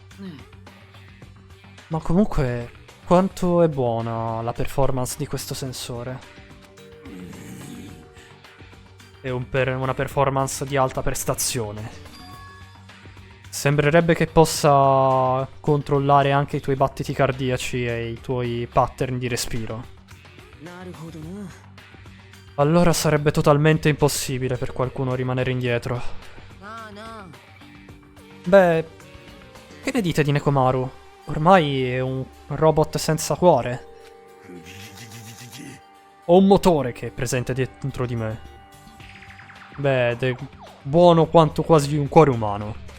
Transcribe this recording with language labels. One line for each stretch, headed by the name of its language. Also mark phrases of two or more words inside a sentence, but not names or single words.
Italian: Ma comunque, quanto è buona la performance di questo sensore? È una performance di alta prestazione. Sembrerebbe che possa controllare anche i tuoi battiti cardiaci e i tuoi pattern di respiro.
Japanese: なるほどな。
Italian: Allora sarebbe totalmente impossibile per qualcuno rimanere indietro.
Japanese: なあなあ。
Italian: Beh, che ne dite di Nekomaru? Ormai è un robot senza cuore. Ho un motore che è presente dentro di me. Beh, ed è buono quanto quasi un cuore umano.